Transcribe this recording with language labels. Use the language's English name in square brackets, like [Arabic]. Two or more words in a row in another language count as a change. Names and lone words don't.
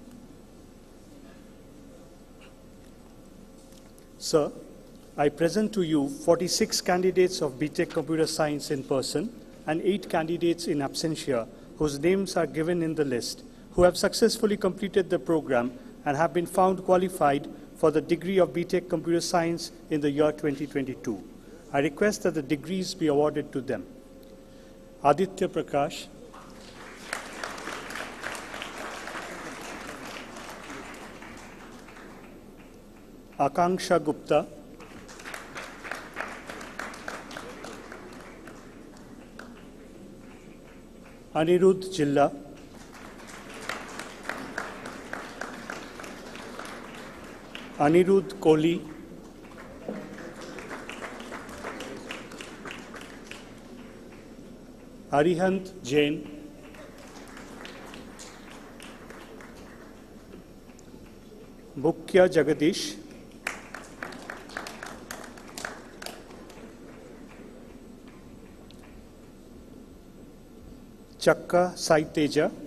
[English] Sir, I present to you 46 candidates of B.Tech Computer Science in person and 8 candidates in absentia whose names are given in the list, who have successfully completed the program and have been found qualified for the degree of B.Tech Computer Science in the year 2022. I request that the degrees be awarded to them. Aditya Prakash, Akanksha Gupta, Anirudh Jilla, Anirudh Kohli, Arihant Jain, Bukya Jagadish, Chakka Sai Teja,